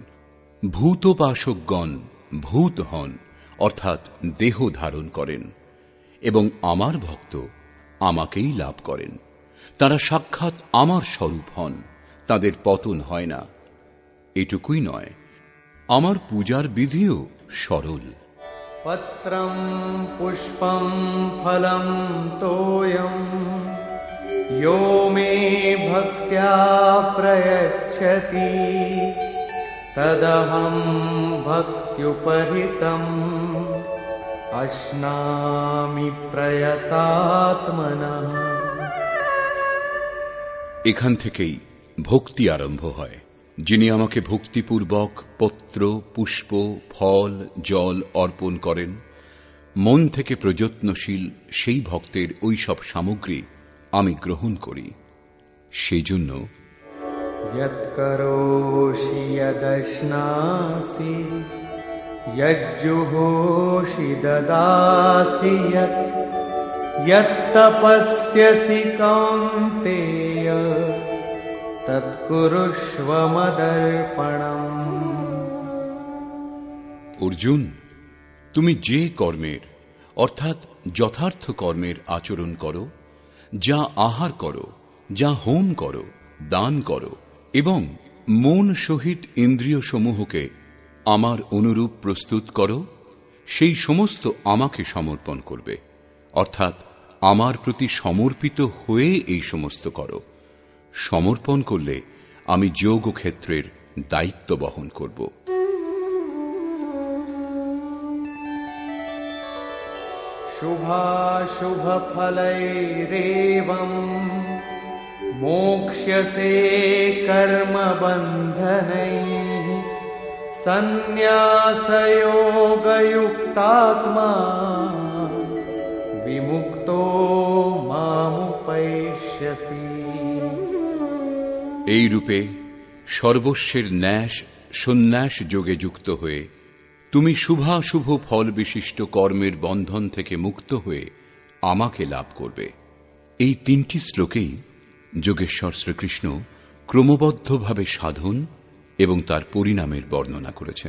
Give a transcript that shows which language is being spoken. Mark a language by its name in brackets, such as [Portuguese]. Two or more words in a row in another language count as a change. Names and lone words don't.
[Bangla] ভূতোপাসকগণ ভূত হন, অর্থাৎ দেহ ধারণ করেন, এবং আমার ভক্ত আমাকেই লাভ করেন। তারা সাক্ষাৎ আমার স্বরূপ হন, তাদের পতন হয় না। এটুকুই নয়, আমার পূজার বিধিও সরল। [Sanskrit] পত্রং পুষ্পং ফলং তোয়ং यो मे भक्त्या प्रयच्छति तदहं भक्त्युपहृतम् अश्नामि प्रयतात्मनः। [Bangla] এখান থেকেই ভক্তি আরম্ভ হয়। যিনি আমাকে ভক্তিপূর্বক পত্র, পুষ্প, ফল, জল অর্পণ করেন, মন থেকে প্রযত্নশীল সেই ভক্তের ওই সব সামগ্রী আমি গ্রহণ করি। সেই জন্য [Sanskrit] यत्करोषि यदश्नासि यज्जुहोषि ददासि यत्तपस्यसि कौन्तेय तत्कुरुष्व मदर्पणम्। [Bangla] অর্জুন, তুমি যে কর্মের অর্থাৎ যথার্থ কর্মের আচরণ করো, যা আহার করো, যা হোম করো, দান করো, এবং মন সহিত ইন্দ্রিয় সমূহকে আমার অনুরূপ প্রস্তুত করো, সেই সমস্ত আমাকে সমর্পণ করবে, অর্থাৎ আমার প্রতি সমর্পিত হয়ে এই সমস্ত করো। সমর্পণ করলে আমি যোগ ক্ষেত্রের দায়িত্ব বহন করব। [Sanskrit] शुभाशुभ फलैरेवं मोक्ष्यसे कर्म बन्धनैः सन्न्यासयोगयुक्तात्मा विमुक्तो मामुपैष्यसि। [Bangla] এই রূপে সর্বস্বের ন্যাস সন্ন্যাস যোগে যুক্ত হয়ে তুমি শুভাশুভ ফল বিশিষ্ট কর্মের বন্ধন থেকে মুক্ত হয়ে আমাকে লাভ করবে। এই তিনটি শ্লোকেই যোগেশ্বর শ্রীকৃষ্ণ ক্রমবদ্ধভাবে সাধন এবং তার পরিণামের বর্ণনা করেছেন।